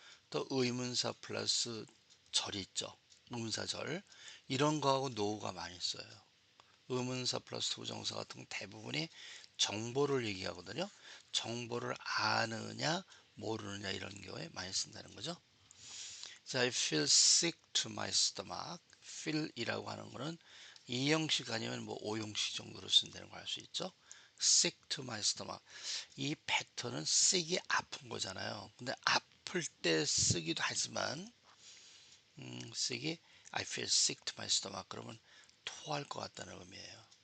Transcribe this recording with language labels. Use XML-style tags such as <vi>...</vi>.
<ko>또 의문사 플러스 절이 있죠. 의문사절. 이런 거하고 know가 많이 써요. 의문사 플러스 부정사 같은 건 대부분이 정보를 얘기하거든요. 정보를 아느냐 모르느냐 이런 경우에 많이 쓴다는 거죠.</ko> <en>자, I feel sick to my stomach.</en> <ko>feel이라고 하는 거는 이형식 아니면 뭐 오형식 정도로 쓴다는 걸 알 수 있죠.</ko> <en>sick to my stomach.</en> <ko>이 패턴은 sick이 아픈 거잖아요. 근데 아플 때 쓰기도 하지만 sick이 I feel sick to my stomach 그러면 토할 것 같다는 의미예요.</ko>